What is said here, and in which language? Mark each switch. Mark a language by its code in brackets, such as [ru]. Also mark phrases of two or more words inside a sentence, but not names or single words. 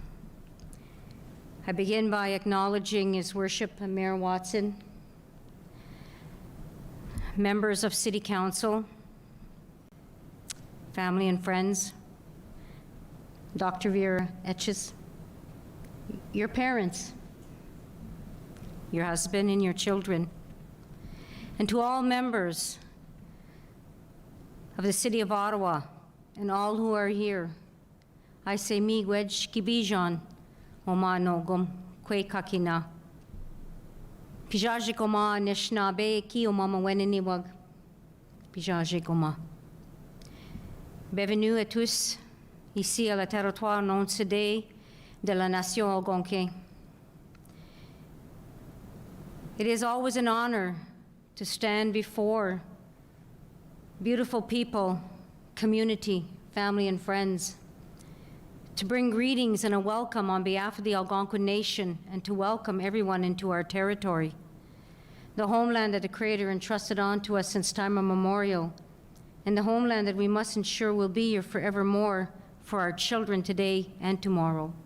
[en] I begin by acknowledging His Worship Mayor Watson, members of City Council, family and friends, Dr. Vera Etches, your parents, your husband and your children, and to all members of the City of Ottawa and all who are here, I say [alq] miigwech kibijan omanogum kwe kakina. Pijaji goma nishna be ki o mama weniniwag. Pijaji goma. [fr] Bienvenue à tous ici à la territoire non cédé de la nation algonquin. [en] It is always an honor to stand before beautiful people, community, family, and friends, to bring greetings and a welcome on behalf of the Algonquin Nation and to welcome everyone into our territory, the homeland that the Creator entrusted onto us since time immemorial, and the homeland that we must ensure will be here forevermore for our children today and tomorrow.